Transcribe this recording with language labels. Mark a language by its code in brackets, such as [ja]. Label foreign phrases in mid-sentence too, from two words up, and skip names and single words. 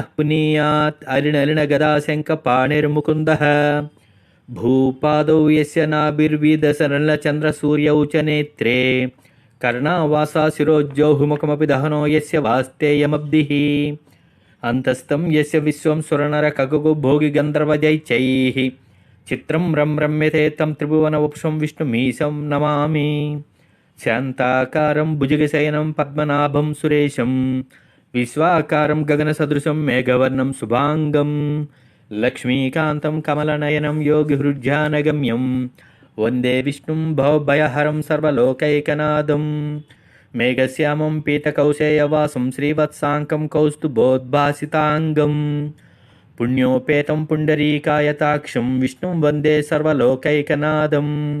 [sa] पुनीयात् अरिणलिनगदाशङ्खपाणिर्मुकुन्दः भूपादौ यस्य नाभिर्विदसरलचन्द्रसूर्यौ च नेत्रे कर्णावासा शिरोज्जौहुमुखमपि दहनो यस्य वास्तेयमब्धिः अन्तस्तं यस्य विश्वं सुरनरखगो भोगिगन्धर्वजैत्यैः चित्रं रम्यते तं त्रिभुवनवपुषं विष्णुमीशं नमामि। శాంతాకారం భుజగశయనం పద్మనాభం సురేశం విశ్వాకారం గగనసదృశం మేఘవర్ణం శుభాంగం లక్ష్మీకాంతం కమలనయనం యోగిహృజ్యానగమ్యం వందే విష్ణుం భవభయహరం సర్వలోకైకనాథం మేఘశ్యామం పీతకౌశేయవాసం శ్రీవత్సాంకం కౌస్తుభోద్భాసితాంగం పుణ్యోపేతం పుండరీకాయతాక్షం విష్ణుం వందే సర్వలోకైకనాథం